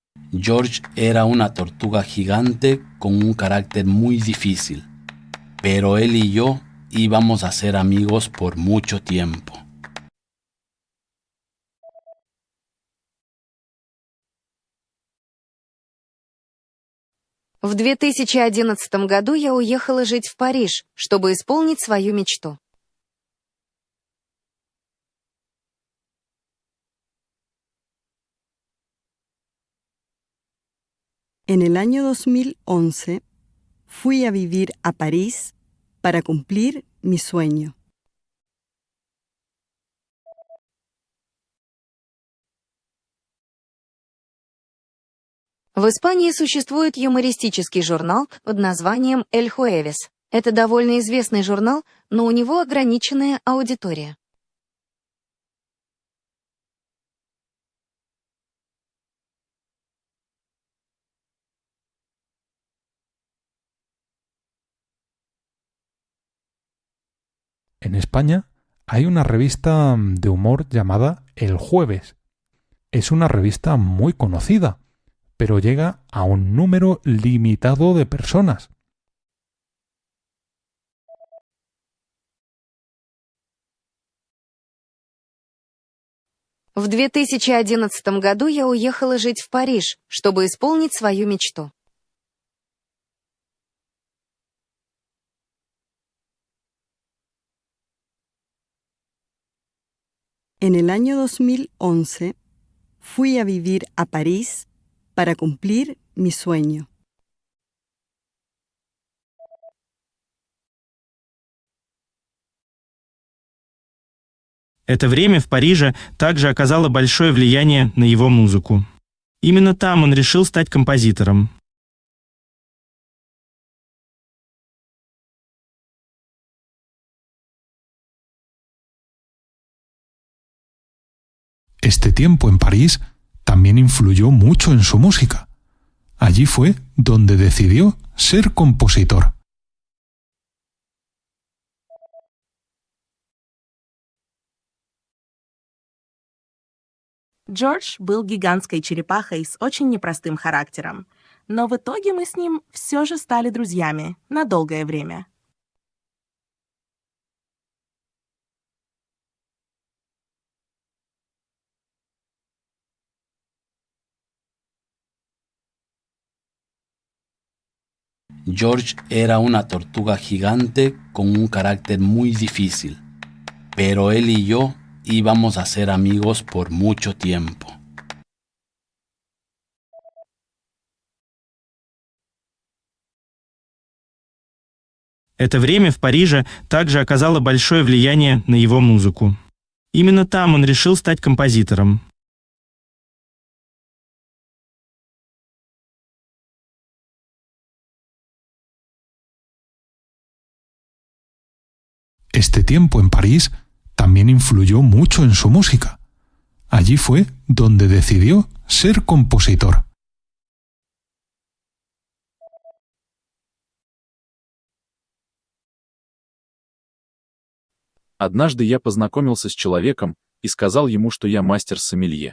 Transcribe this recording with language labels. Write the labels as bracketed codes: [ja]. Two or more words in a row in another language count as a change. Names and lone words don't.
[es] George era una tortuga gigante con un carácter muy difícil, pero él y yo íbamos a ser amigos por mucho tiempo. [ru] В 2011 году я уехала жить в Париж, чтобы исполнить свою мечту. [es] En el año 2011 fui a vivir a París para cumplir mi sueño. [ru] В Испании существует юмористический журнал под названием «El Jueves». Это довольно известный журнал, но у него ограниченная аудитория. [es] En España hay una revista de humor llamada El Jueves. Es una revista muy conocida, pero llega a un número limitado de personas. [ru] В 2011 году я уехала жить в Париж, чтобы исполнить свою мечту. [es] En el año 2011 fui a vivir a París para cumplir mi sueño. [ru] Это время в Париже также оказало большое влияние на его музыку. Именно там он решил стать композитором. [es] Este tiempo en París también influyó mucho en su música. Allí fue donde decidió ser compositor. [ru] Джордж был гигантской черепахой с очень непростым характером, но в итоге мы с ним все же стали друзьями на долгое время. [es] George era una tortuga gigante con un carácter muy difícil, pero él y yo íbamos a ser amigos por mucho tiempo. [ru] Это время в Париже также оказало большое влияние на его музыку. Именно там он решил стать композитором. [es] Este tiempo en París también influyó mucho en su música. Allí fue donde decidió ser compositor. [ru] Однажды я познакомился с человеком и сказал ему, что я мастер-сомелье.